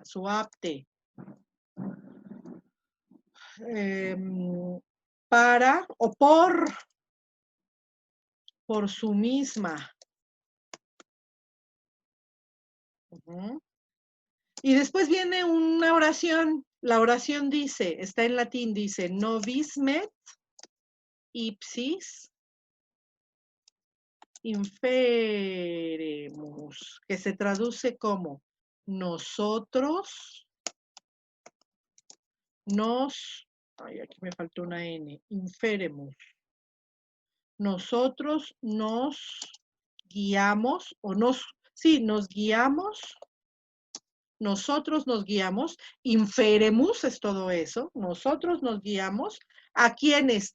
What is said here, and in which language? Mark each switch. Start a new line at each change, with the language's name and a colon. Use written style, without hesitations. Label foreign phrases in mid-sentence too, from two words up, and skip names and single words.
Spanish: Suapte. Para o por su misma. Y después viene una oración. La oración dice, está en latín, dice,
Latin: novismet ipsis inferemus,
Spanish: que se traduce como nosotros aquí me faltó una N, inferemus. Nosotros nos guiamos, nos guiamos, nosotros nos guiamos, inferemus es todo eso, nosotros nos guiamos, ¿a quiénes?